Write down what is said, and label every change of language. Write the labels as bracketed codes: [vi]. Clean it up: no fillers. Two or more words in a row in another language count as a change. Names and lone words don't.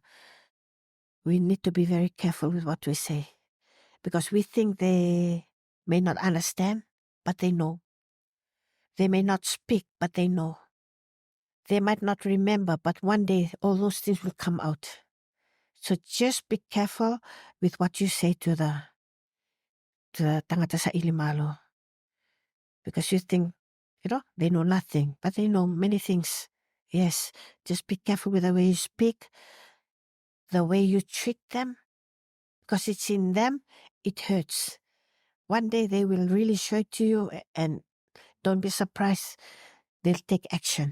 [en] We need to be very careful with what we say, because we think they may not understand, but they know. They may not speak, but they know. They might not remember, but one day all those things will come out. So just be careful with what you say to the [sm] tangata sa ilimalo. [en] Because you think, they know nothing, but they know many things. Yes, just be careful with the way you speak, the way you treat them, because it's in them, it hurts. One day they will really show it to you, and don't be surprised, they'll take action.